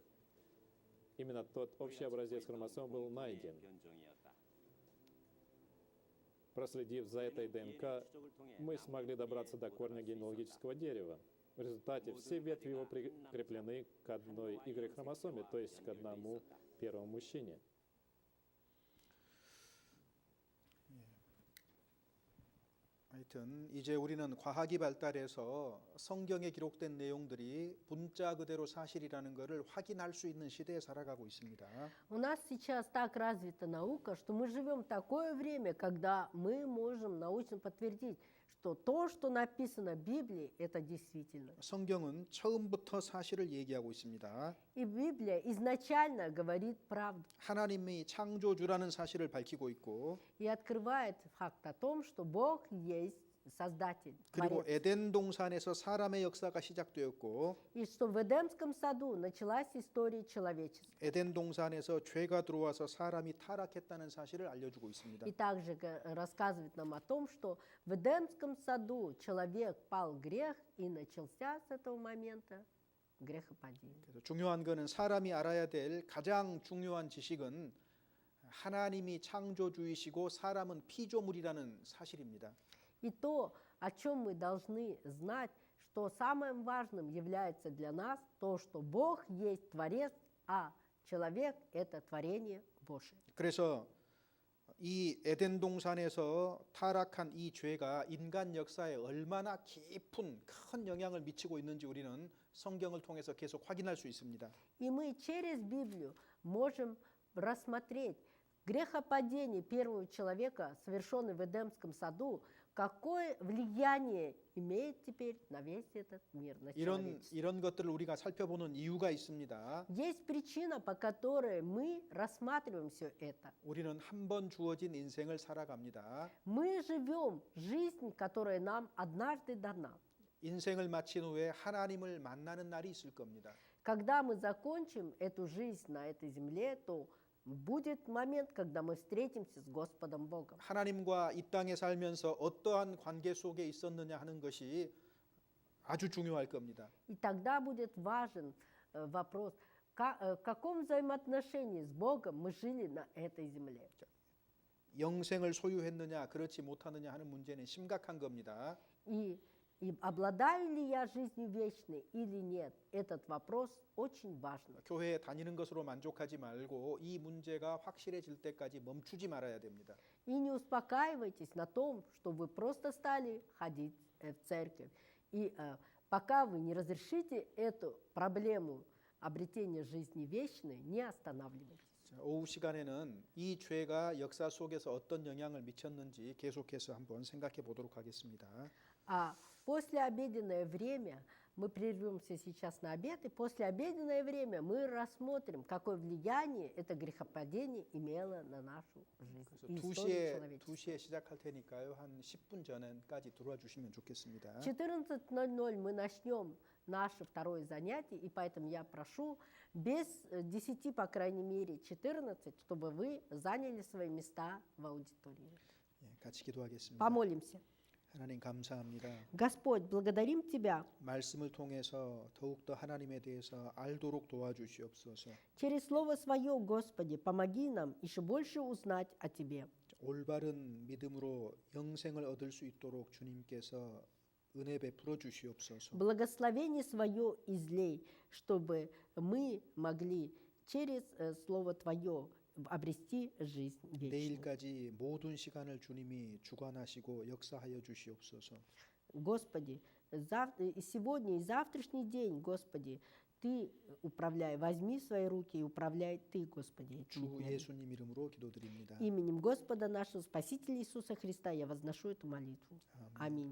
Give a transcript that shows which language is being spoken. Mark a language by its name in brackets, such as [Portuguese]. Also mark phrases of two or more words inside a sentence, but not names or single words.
[Russian] Именно тот общий образец хромосом был найден. [Korean] 변종이었다. [Russian] Проследив за этой ДНК, мы смогли добраться до корня генеалогического дерева. В результате все ветви его прикреплены к одной Y-хромосоме, то есть к одному первому мужчине. [Korean] 하여튼 이제 우리는 과학이 발달해서 성경에 기록된 내용들이 문자 그대로 사실이라는 것을 확인할 수 있는 시대에 살아가고 있습니다. [Russian] У нас сейчас так развита наука, что мы живем в такое время, когда мы можем научно подтвердить, что то, что написано в Библии, это действительно. [Korean] 성경은 처음부터 사실을 얘기하고 있습니다. [Russian] И Библия изначально говорит правду [Korean] 하나님이 창조주라는 사실을 밝히고 있고 [Russian] и открывает факт о том, что Бог есть Создатель, [Korean] 그리고 [Russian] Творец. [Korean] 에덴 동산에서 사람의 역사가 시작되었고 [Russian] И что в Эдемском саду началась история человечества. [Korean] 에덴 동산에서 죄가 들어와서 사람이 타락했다는 사실을 알려주고 있습니다. [Russian] И также рассказывает нам о том, что в Эдемском саду человек пал в грех, и начался с этого момента грехопадение. [Korean] 그래서 중요한 것은 사람이 알아야 될 가장 중요한 지식은 하나님이 창조주이시고 사람은 피조물이라는 사실입니다. [Russian] И то, о чем мы должны знать, что самым важным является для нас то, что Бог есть Творец, а человек – это творение Божие. [Korean] 그래서 이 에덴 동산에서 타락한 이 죄가 인간 역사에 얼마나 깊은 큰 영향을 미치고 있는지 우리는 성경을 통해서 계속 확인할 수 있습니다. [Russian] И мы через Библию можем рассмотреть грехопадение первого человека, совершенное в Эдемском саду, какое влияние имеет теперь на весь этот мир, на человечество. [Korean] 이런 것들을 우리가 살펴보는 이유가 있습니다. [Russian] Есть причина, по которой мы рассматриваем все это. [Korean] 우리는 한 번 주어진 인생을 살아갑니다. [Russian] Мы живем жизнь, которая нам однажды дана. [Korean] 인생을 마친 후에 하나님을 만나는 날이 있을 겁니다. [Russian] Когда мы закончим эту жизнь на этой земле, то будет момент, когда мы встретимся с Господом Богом. [Korean] 하나님과 이 땅에 살면서 어떠한 관계 속에 있었느냐 하는 것이 아주 중요할 겁니다. [Russian] И тогда будет важен вопрос, в каком взаимоотношении с Богом мы жили на этой земле. [Korean] 영생을 소유했느냐 그렇지 못하느냐 하는 문제는 심각한 겁니다. [Russian] И обладаю ли я жизнью вечной или нет, этот вопрос очень важен. [Korean] 교회에 다니는 것으로 만족하지 말고 이 문제가 확실해질 때까지 멈추지 말아야 됩니다. [Russian] И не успокаивайтесь на том, что вы просто стали ходить в церковь. И пока вы не разрешите эту проблему обретения жизни вечной, не останавливайтесь. [Korean] 자, 오후 시간에는 이 죄가 역사 속에서 어떤 영향을 미쳤는지 계속해서 한번 생각해 보도록 하겠습니다. [Russian] А послеобеденное время, мы прервемся сейчас на обед, и послеобеденное время мы рассмотрим, какое влияние это грехопадение имело на нашу жизнь [Korean] 그래서 [Russian] и историю [Korean] 2시에 [Russian] человечества. [Korean] 시작할 테니까요. 한 10분 전까지 들어와 주시면 좋겠습니다. [Russian] 14:00 мы начнем наше второе занятие, и поэтому я прошу без 10, по крайней мере, 14, чтобы вы заняли свои места в аудитории. [Korean] 예, 같이 기도하겠습니다. [Russian] Помолимся. [Korean] 하나님 감사합니다. [Russian] Господь, благодарим Тебя. [Korean] 말씀을 통해서 더욱더 하나님에 대해서 알도록 도와주시옵소서. [Russian] Через Слово Свое, Господи, помоги нам еще больше узнать о Тебе. [Korean] 올바른 믿음으로 영생을 얻을 수 있도록 주님께서 은혜 베풀어 주시옵소서. [Russian] Благословение Свое излей, чтобы мы могли через Слово Твое обрести жизнь вечную. [Korean] 내일까지 모든 시간을 주님이 주관하시고 역사하여 주시옵소서. [Russian] Господи, и сегодня, и завтрашний день, Господи, Ты управляй, возьми в свои руки и управляй Ты, Господи. [Korean] 주 [Russian] этими днями. [Korean] 예수님 이름으로 기도드립니다. [Russian] Именем Господа нашего Спасителя Иисуса Христа я возношу эту молитву. Аминь.